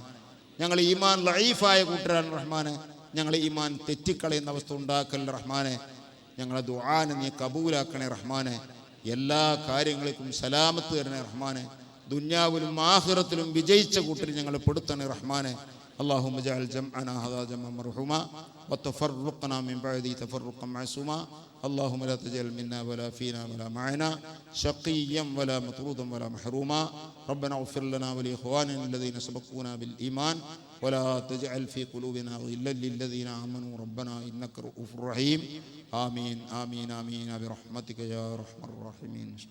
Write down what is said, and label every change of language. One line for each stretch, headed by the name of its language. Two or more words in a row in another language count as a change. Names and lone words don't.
Malayalam: ഞങ്ങൾ ഈമാൻ ലഈഫായ കൂട്ടരാണ് റഹ്മാനെ. ഞങ്ങളെ ഈമാൻ തെറ്റിക്കളയുന്ന അവസ്ഥ ഉണ്ടാക്കല്ല റഹ്മാനെ. ഞങ്ങളെ ദുആനെ നീ കബൂലാക്കണേ റഹ്മാനെ. എല്ലാ കാര്യങ്ങൾക്കും സലാമത്ത് തരണേ റഹ്മാനെ. ദുനിയാവിലും ആഖിറത്തിലും വിജയിച്ച കൂട്ടർ ഞങ്ങളെ പെടുത്തണേ റഹ്മാനെ.
Arabic: اللهم اجعل جمعنا هذا جمعا مرحوما وتفرقنا من بعده تفرقا معصوما. اللهم لا تجعل منا ولا فينا ولا معنا شقيا ولا مطرودا ولا محروما. ربنا اغفر لنا ولإخواننا الذين سبقونا بالإيمان ولا تجعل في قلوبنا غلا للذين آمنوا ربنا إنك رؤوف رحيم. آمين آمين آمين برحمتك يا أرحم الراحمين.